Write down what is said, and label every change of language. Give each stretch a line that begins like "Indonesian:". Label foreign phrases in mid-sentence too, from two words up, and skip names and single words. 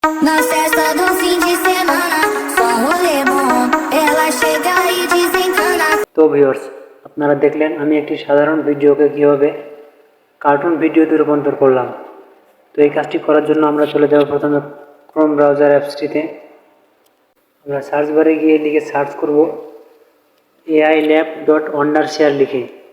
Portuguese: Na festa do fim de semana, só um rolê bom. Ela chega e desencana.
Bangla: তো ভিউয়ার্স, আপনারা দেখলেন আমি একটি সাধারণ ভিডিওকে কীভাবে
English: cartoon videoতে
Bangla: রূপান্তর করলাম। তো এই কাজটি করার জন্য আমরা চলে যাব প্রথমে ক্রোম
English: browser appsটিতে।
Bangla: আমরা
English: search barে
Bangla: গিয়ে লিখে সার্চ করব AILab.Wondershare লিখে।